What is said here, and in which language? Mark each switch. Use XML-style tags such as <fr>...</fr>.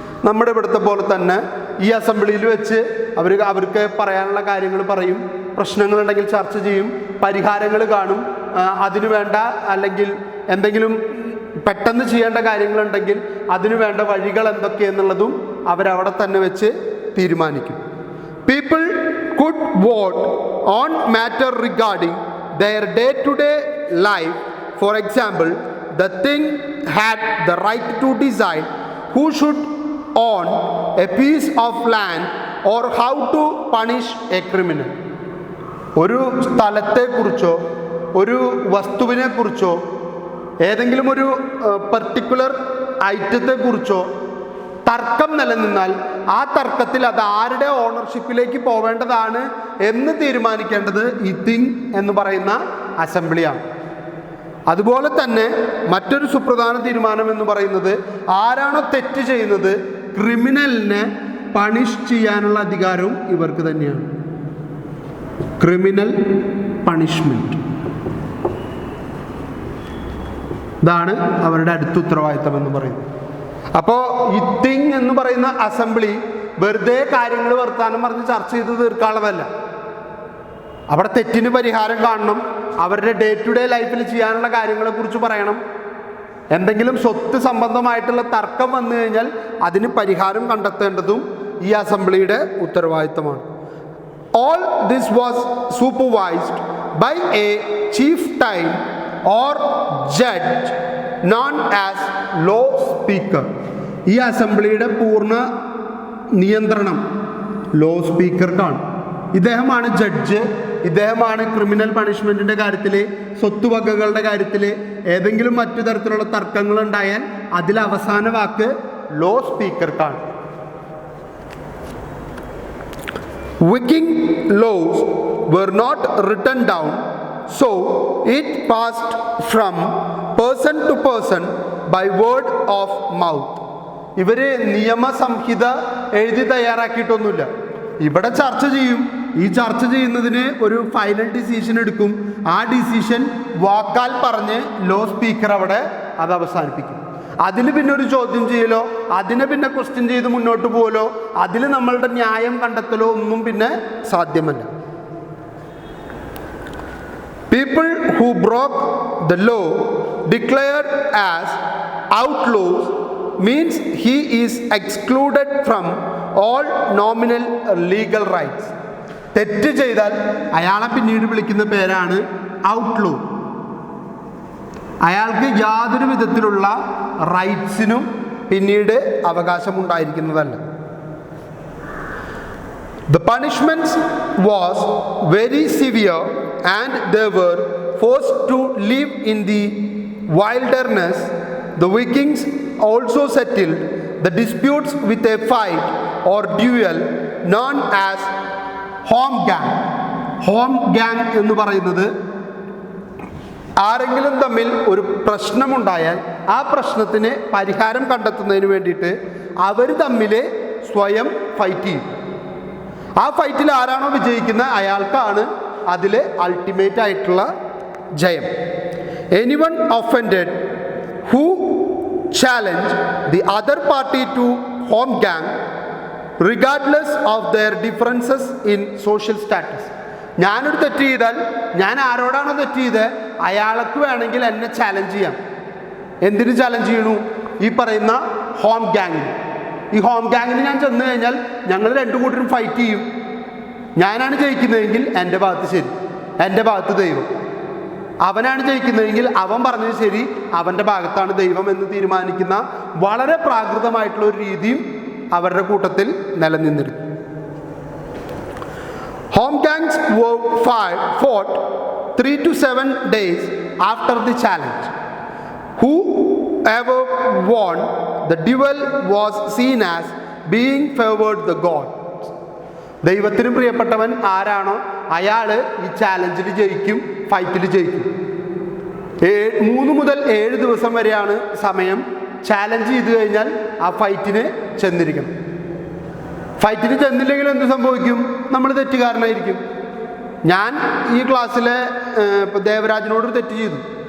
<ml>നമ്മുടെ ഇവിടുത്തെ പോലെ തന്നെ ഈ അസംബ്ലിയിൽ വെച്ച് അവർക്ക് പറയാനുള്ള കാര്യങ്ങൾ പറയും, പ്രശ്നങ്ങളുണ്ടെങ്കിൽ ചർച്ച ചെയ്യും, പരിഹാരങ്ങൾ കാണും, അതിനു വേണ്ട അല്ലെങ്കിൽ എന്തെങ്കിലും പെട്ടെന്ന് ചെയ്യേണ്ട കാര്യങ്ങളുണ്ടെങ്കിൽ അതിനു വേണ്ട വഴികൾ എന്തൊക്കെയെന്നുള്ളതും അവരവിടെ തന്നെ വെച്ച് തീരുമാനിക്കും.</ml> <en>People could vote on matter regarding their day-to-day life. For example, the thing had the right to decide who should own a piece of land or how to punish a criminal.</en> <ml>ഒരു സ്ഥലത്തെക്കുറിച്ചോ ഒരു വസ്തുവിനെക്കുറിച്ചോ ഏതെങ്കിലും ഒരു particular ഐറ്റത്തെക്കുറിച്ചോ തർക്കം നിലനിന്നാൽ ആ തർക്കത്തിൽ അത് ആരുടെ ഓണർഷിപ്പിലേക്ക് പോവേണ്ടതാണ് എന്ന് തീരുമാനിക്കേണ്ടത് ഈ തിങ് എന്ന് പറയുന്ന അസംബ്ലിയാണ്. അതുപോലെ തന്നെ മറ്റൊരു സുപ്രധാന തീരുമാനം എന്ന് പറയുന്നത്, ആരാണോ തെറ്റ് ചെയ്യുന്നത് ക്രിമിനലിനെ പണിഷ് ചെയ്യാനുള്ള അധികാരവും ഇവർക്ക് തന്നെയാണ്. ക്രിമിനൽ പണിഷ്മെന്റ്, ഇതാണ് അവരുടെ അടുത്ത ഉത്തരവാദിത്തം എന്ന് പറയുന്നത്. അപ്പോൾ ഈ തിങ് എന്ന് പറയുന്ന അസംബ്ലി വെറുതെ കാര്യങ്ങൾ വർത്താനം പറഞ്ഞ് ചർച്ച ചെയ്ത് തീർക്കാനുള്ളതല്ല. അവിടെ തെറ്റിന് പരിഹാരം കാണണം, അവരുടെ ഡേ ടു ഡേ ലൈഫിൽ ചെയ്യാനുള്ള കാര്യങ്ങളെ കുറിച്ച് പറയണം. എന്തെങ്കിലും സ്വത്ത് സംബന്ധമായിട്ടുള്ള തർക്കം വന്നു കഴിഞ്ഞാൽ അതിന് പരിഹാരം കണ്ടെത്തേണ്ടതും ഈ അസംബ്ലിയുടെ ഉത്തരവാദിത്തമാണ്.</ml> <en>All this was supervised by a chieftain or judge known as law speaker.</en> <ml>ഈ അസംബ്ലിയുടെ പൂർണ്ണ നിയന്ത്രണം ലോ സ്പീക്കർക്കാണ്. ഇദ്ദേഹമാണ് ജഡ്ജ്, ഇദ്ദേഹമാണ് ക്രിമിനൽ പണിഷ്മെന്റിന്റെ കാര്യത്തിൽ, സ്വത്തുവകകളുടെ കാര്യത്തിൽ ഏതെങ്കിലും മറ്റു തരത്തിലുള്ള തർക്കങ്ങൾ ഉണ്ടായാൽ അതിൽ അവസാന വാക്ക് law സ്പീക്കർക്കാണ്.</ml> <en>Viking laws were not written down, so it passed from person to person by word of mouth.</en> <ml>ഇവര് നിയമസംഹിത എഴുതി തയ്യാറാക്കിയിട്ടൊന്നുമില്ല. ഇവിടെ ചർച്ച ചെയ്യും, ഈ ചർച്ച ചെയ്യുന്നതിന് ഒരു ഫൈനൽ ഡിസിഷൻ എടുക്കും. ആ ഡിസിഷൻ വാക്കാൽ പറഞ്ഞ് ലോ സ്പീക്കർ അവിടെ അത് അവസാനിപ്പിക്കും. അതിൽ പിന്നെ ഒരു ചോദ്യം ചെയ്യലോ അതിനെ പിന്നെ ക്വസ്റ്റ്യൻ ചെയ്ത് മുന്നോട്ട് പോകലോ അതിൽ നമ്മളുടെ ന്യായം കണ്ടെത്തലോ ഒന്നും പിന്നെ സാധ്യമല്ല.</ml> <en>People who broke the law declared as outlaws means he is excluded from all nominal legal rights.</en> <ml>തെറ്റ് ചെയ്താൽ അയാളെ പിന്നീട് വിളിക്കുന്ന പേരാണ് ഔട്ട്ലോ. അയാൾക്ക് യാതൊരു വിധത്തിലുള്ള റൈറ്റ്സിനും പിന്നീട് അവകാശമുണ്ടായിരിക്കുന്നതല്ല.</ml> <en>The punishments was very severe and they were forced to live in the wilderness. The Vikings also settled the disputes with a fight or duel known as holmgang.</en> <ml>Holmgang എന്ന് പറയുന്നത് ആരെങ്കിലും തമ്മിൽ ഒരു പ്രശ്നമുണ്ടായാൽ ആ പ്രശ്നത്തിന് പരിഹാരം കണ്ടെത്തുന്നതിന് വേണ്ടിയിട്ട് അവർ തമ്മിൽ സ്വയം ഫൈറ്റ് ചെയ്യും. ആ ഫൈറ്റിൽ ആരാണോ വിജയിക്കുന്നത് അയാൾക്കാണ് അതിൽ അൾട്ടിമേറ്റ് ആയിട്ടുള്ള ജയം.</ml> <en>Anyone offended who challenge the other party to holmgang regardless of their differences in social status.</en> <ml>ഞാനൊരു തെറ്റ് ചെയ്താൽ ഞാൻ ആരോടാണോ തെറ്റ് ചെയ്തത് അയാൾക്ക് വേണമെങ്കിൽ എന്നെ ചാലഞ്ച് ചെയ്യാം. എന്തിനു ചാലഞ്ച് ചെയ്യണു? ഈ പറയുന്ന ഹോം ഗ്യാങ്ങിന്. ഈ ഹോം ഗ്യാങ്ങിന് ഞാൻ ചെന്ന് കഴിഞ്ഞാൽ ഞങ്ങൾ രണ്ടു കൂട്ടരും ഫൈറ്റ് ചെയ്യും. ഞാനാണ് ജയിക്കുന്നതെങ്കിൽ എൻ്റെ ഭാഗത്ത് ശരി, എൻ്റെ ഭാഗത്ത് ദൈവം. അവനാണ് ജയിക്കുന്നതെങ്കിൽ അവൻ പറഞ്ഞത് ശരി, അവൻ്റെ ഭാഗത്താണ് ദൈവം എന്ന് തീരുമാനിക്കുന്ന വളരെ പ്രാകൃതമായിട്ടുള്ള ഒരു രീതിയും അവരുടെ കൂട്ടത്തിൽ നിലനിന്നിരുന്നു.</ml> <en>Holmgangs were fought 3 to 7 days after the challenge. Whoever won the duel was seen as being favored the gods.</en> <ml>ദൈവത്തിന് പ്രിയപ്പെട്ടവൻ ആരാണോ അയാൾ ഈ ചാലഞ്ചിൽ ജയിക്കും, ഫൈറ്റിൽ ജയിക്കും. 3 മുതൽ 7 ദിവസം വരെയാണ് സമയം. ചാലഞ്ച് ചെയ്ത് കഴിഞ്ഞാൽ ആ ഫൈറ്റിന് ചെന്നിരിക്കണം. ഫൈറ്റിന് ചെന്നില്ലെങ്കിൽ എന്ത് സംഭവിക്കും? നമ്മൾ തെറ്റുകാരനായിരിക്കും. ഞാൻ ഈ ക്ലാസ്സിലെ ദേവരാജിനോട് തെറ്റ് ചെയ്തു.</ml>